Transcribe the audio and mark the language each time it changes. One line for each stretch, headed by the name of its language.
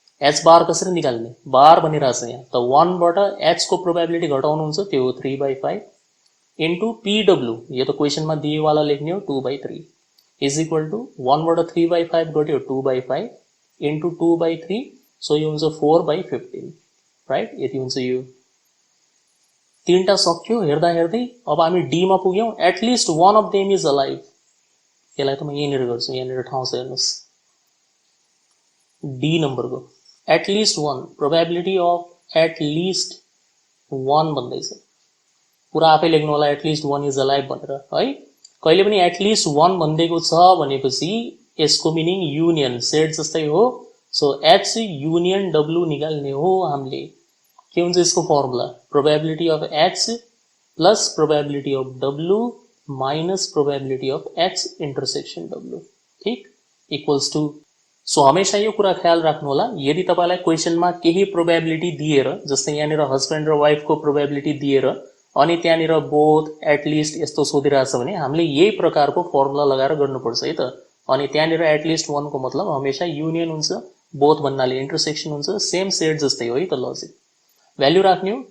Nepali: H बार कसरी निकाल्ने? बार भनिरहेछ यहाँ त, 1 बाट एच को प्रोबेबिलिटी घटाउनुहुन्छ, त्यो हो 3/5 इन्टु पिडब्लु, यो त क्वेसनमा दिएवाला लेख्ने हो, 2/3 इज इक्वल टु 1 बाट 3/5 घट्यो 2/5 इन्टु 2/3, सो यो हुन्छ 4/15, राइट? यति हुन्छ यो। तीनटा सक्यो हेर्दा हेर्दै। अब हामी डीमा पुग्यौं,
English: At least one of them is alive.
Nepali: यसलाई त म यहीँनिर गर्छु, यहाँनिर ठाउँ छ हेर्नुहोस्, डी नम्बरको at least one,
English: probability of at least one
Nepali: भन्दैछ। पुरा आफै लेख्नु होला,
English: at least one is alive
Nepali: भनेर है। कहिले पनि एटलिस्ट वान भनिदिएको छ भनेपछि यसको मिनिङ युनियन, सेट जस्तै हो। सो एच युनियन डब्लु निकाल्ने हो हामीले। के हुन्छ यसको formula?
English: Probability of H plus probability of W minus probability of H intersection W, ठीक, equals to.
Nepali: सो हमेशा यो कुरा ख्याल राख्नु होला, यदि तपाईलाई क्वेसनमा केही प्रोबेबिलिटी दिएर, जस्तै यहाँनिर हस्बेन्ड र वाइफको प्रोबेबिलिटी दिएर अनि त्यहाँनिर बोथ एटलिस्ट यस्तो सोधिरहेछ भने हामीले यही प्रकारको फर्मुला लगाएर गर्नुपर्छ है त। अनि त्यहाँनिर एटलिस्ट वान को मतलब हमेशा युनियन हुन्छ, बोथ भन्नाले इन्टरसेक्सन हुन्छ, सेम सेट जस्तै हो है त लजिक। भ्याल्यु राख्ने हो।